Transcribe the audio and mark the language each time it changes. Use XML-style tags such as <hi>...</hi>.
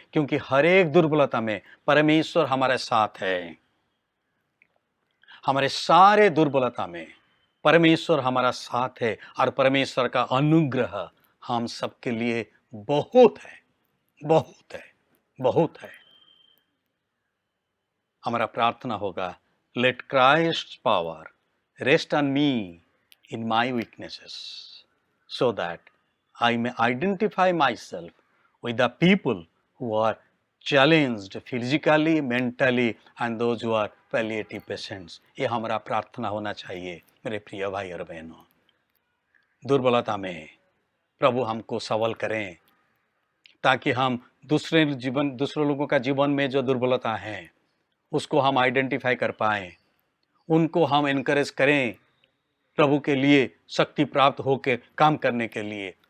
<hi>क्योंकि हर एक दुर्बलता में परमेश्वर हमारे साथ है, हमारे सारे दुर्बलता में परमेश्वर हमारा साथ है, और परमेश्वर का अनुग्रह हम सबके लिए बहुत है, बहुत है, बहुत है। हमारा प्रार्थना होगा,</hi> <en>Let Christ power rest on me in my weaknesses, so that I may identify myself with the people who are challenged physically, mentally, and those who are palliative patients.</en> <hi>ये हमारा प्रार्थना होना चाहिए मेरे प्रिय भाई और बहनों। दुर्बलता में प्रभु हमको सबल करें ताकि हम दूसरे लोगों का जीवन में जो दुर्बलता है उसको हम आइडेंटिफाई कर पाएं, उनको हम इनकरेज करें प्रभु के लिए शक्ति प्राप्त होकर काम करने के लिए।</hi>